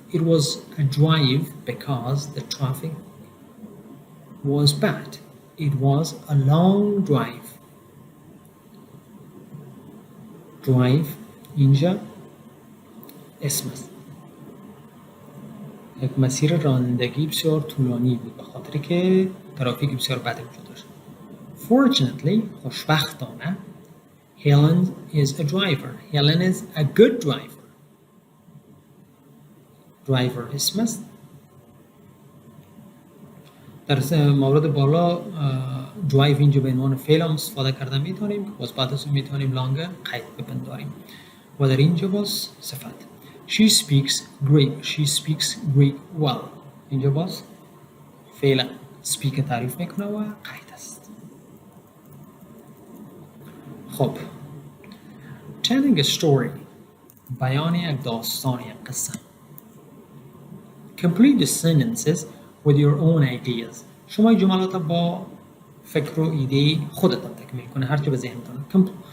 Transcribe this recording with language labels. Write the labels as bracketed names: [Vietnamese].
[English] It was a drive because the traffic was bad. It was a long drive. [Persian] Drive اینجا اسم است. یک مسیر رانندگی بسیار طولانی بود به خاطر که ترافیک بسیار بد وجود داشت. [English] Fortunately خوشبختانه Helen is a driver. Helen is a good driver. [Persian] Driver اسم است. در مورد بالا drive اینجا به عنوان فعل هم استفاده کرده میتونیم، باز بعد از اون میتونیم لانگ قید بپنداریم و در اینجا باز صفت. [English] She speaks Greek. She speaks Greek well. [Persian] اینجا باز فعل speak تعریف میکنه و قید است. خب [English] telling a story [Persian] بیان یک داستان، یک قصه. [English] Complete the sentences with your own ideas. [Persian] شما جملات با فکر و ایده خودتان تکمیل کنه، هر چه به ذهنتان.